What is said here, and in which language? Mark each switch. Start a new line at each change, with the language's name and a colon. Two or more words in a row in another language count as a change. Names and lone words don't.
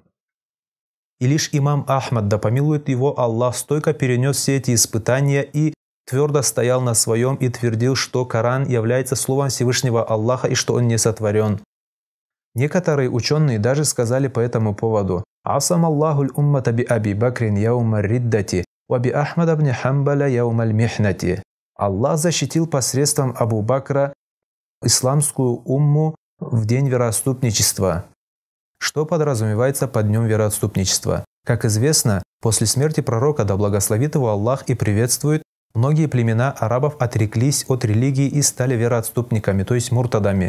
Russian: И лишь имам Ахмад, да помилует его Аллах, стойко перенес все эти испытания и твердо стоял на своем и твердил, что Коран является словом Всевышнего Аллаха и что он не сотворен. Некоторые ученые даже сказали по этому поводу:
Arabic: «عصم الله الأمة بأبي بكر يوم الردة وبأحمد بن حنبل يوم المحنة».
Russian: Аллах защитил посредством Абу Бакра исламскую умму в день вероотступничества. Что подразумевается под днем вероотступничества? Как известно, после смерти пророка, да благословит его Аллах и приветствует, многие племена арабов отреклись от религии и стали вероотступниками, то есть муртадами.